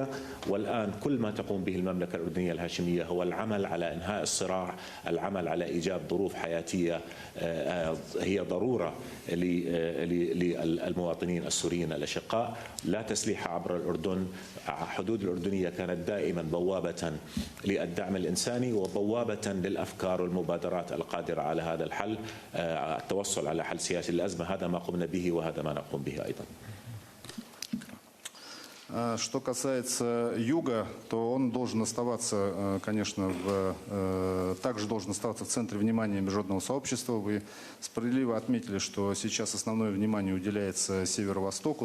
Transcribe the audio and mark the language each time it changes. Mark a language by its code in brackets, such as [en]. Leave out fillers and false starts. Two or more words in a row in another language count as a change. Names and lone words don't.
[ar] والآن كل ما تقوم به المملكة الأردنية الهاشمية هو العمل على إنهاء الصراع، العمل على إيجاد ظروف حياتية هي ضرورة للمواطنين السوريين الأشقاء. لا تسليح عبر الأردن. حدود الأردنية كانت دائما بوابة للدعم الإنساني وبوابة للأفكار والمبادرات القادرة على هذا الحل، التوصل على حل سياسي للأزمة. هذا ما قمنا به وهذا ما نقوم به أيضا. [ru] Что касается юга, то он должен оставаться, конечно, также должен оставаться в центре внимания международного сообщества. Вы справедливо отметили, что сейчас основное внимание уделяется северо-востоку.